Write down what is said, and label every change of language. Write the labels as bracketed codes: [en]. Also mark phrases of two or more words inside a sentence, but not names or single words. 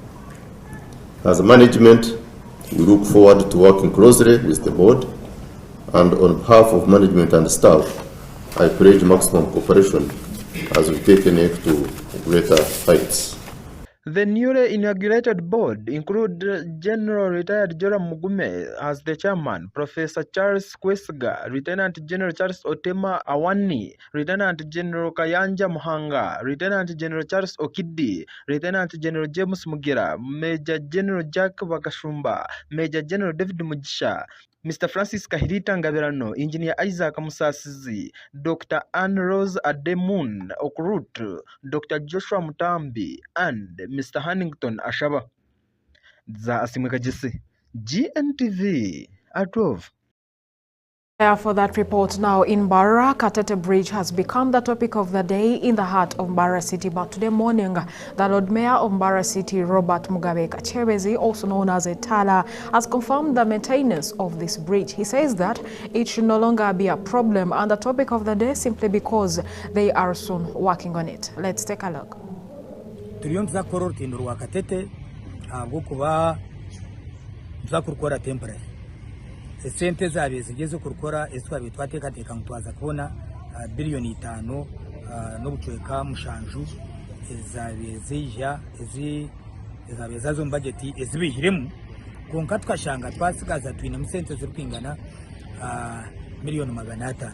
[en] As management, we look forward to working closely with the board, and on behalf of management and staff, I pledge maximum cooperation as we take NEC to greater heights. The newly inaugurated board include General Retired Joram Mugume as the chairman, Professor Charles Kwesiga, Lieutenant General Charles Otema Awani, Lieutenant General Kayanja Muhanga, Lieutenant General Charles Okidi, Lieutenant General James Mugira, Major General Jack Bakashumba, Major General David Mujisha, Mr. Francis Kahirita Ngabirano, Engineer Isaac Musasizi, Dr. Anne Rose Ademun Okrut, Dr. Joshua Mutambi, and Mr. Hannington Ashaba. Za asimweka jisi. GNTV Gotv. For that report now in Mbarara, Katete Bridge has become the topic of the day in the heart of Mbarara City. But today morning, the Lord Mayor of Mbarara City, Robert Mugabe Kachebezi, also known as Etala, has confirmed the maintenance of this bridge. He says that it should no longer be a problem and the topic of the day simply because they are soon working on it. Let's take a look. [nyn] Sente zabe zigeze kurukora eswabe twatekateka mutwaza kubona billioni 5 no bucweka mushanju ezabe zija ezabe zazo budget ezibihiremu konka twashanga twasigaza twine musente zirukingana milioni 500.